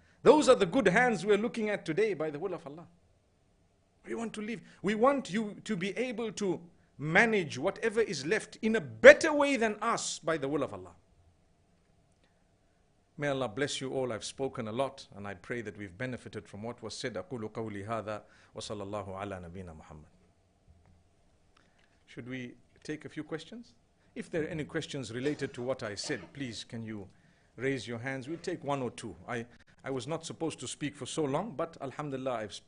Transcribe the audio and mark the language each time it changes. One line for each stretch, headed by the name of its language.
English: Those are the good hands we're looking at today by the will of Allah. We want to leave. We want you to be able to manage whatever is left in a better way than us by the will of Allah. May Allah bless you all. I've spoken a lot and I pray that we've benefited from what was said.
Arabic: أقول قولي هذا وصلى الله على نبينا محمد.
English: Should we take a few questions? If there are any questions related to what I said, please can you raise your hands? We'll take one or two. I was not supposed to speak for so long, but alhamdulillah I've spoken.